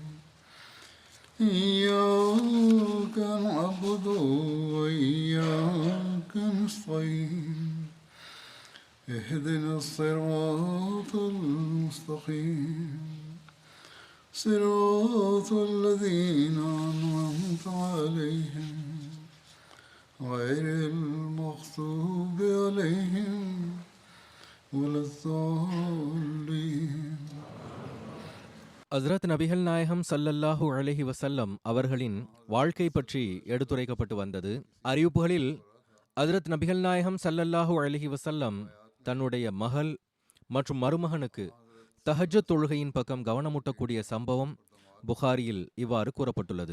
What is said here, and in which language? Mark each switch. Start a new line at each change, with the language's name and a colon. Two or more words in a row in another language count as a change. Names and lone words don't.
Arabic: إياك نعبد وإياك نستعين اهدنا الصراط المستقيم صراط الذين أنعمت عليهم غير المغضوب عليهم ولا الضالين.
Tamil: ஹஸ்ரத் நபிகள் நாயகம்
Arabic: صلى الله عليه وسلم
Tamil: அவர்களின் வாழ்க்கை பற்றி எடுத்துரைக்கப்பட்டு வந்தது. அறிவிப்புகளில் ஹஸ்ரத் நபிகள் நாயகம்
Arabic: صلى الله عليه وسلم
Tamil: தன்னுடைய மகள் மற்றும் மருமகனுக்கு தஹஜ்ஜுத் தொழுகையின் பக்கம் கவனமூட்டக்கூடிய சம்பவம் புகாரியில் இவ்வாறு கூறப்பட்டுள்ளது.